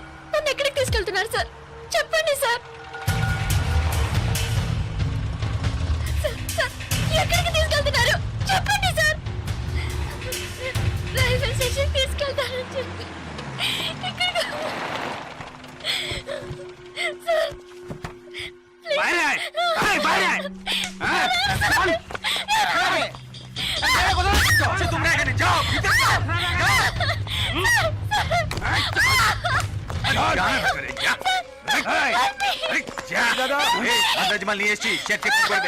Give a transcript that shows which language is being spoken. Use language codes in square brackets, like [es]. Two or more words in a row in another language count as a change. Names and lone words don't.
[te] నన్ను ఎక్కడికి తీసుకెళ్తున్నారు సార్? చెప్పండి సార్. సార్, సార్, ఎక్కడికి తీసుకెళ్తున్నారు? చెప్పండి సార్. రైల్వే స్టేషన్ తీసుకెళ్తారని చెప్పి ఇక్కడికి సార్, ప్లీజ్. [bn] বাইরে আয়, আয়, বাইরে আয়। হ্যাঁ, চল। এই, কোথায় যাচ্ছ? তোমরা এখানে যাও, ভিতরে যাও। যাও। এই, চল। যা, ভিতরে যা। এই, এই, যা। দাদা, এই, আন্দাজ মাল নিয়ে এসেছি, [en] check check [bn] করবে।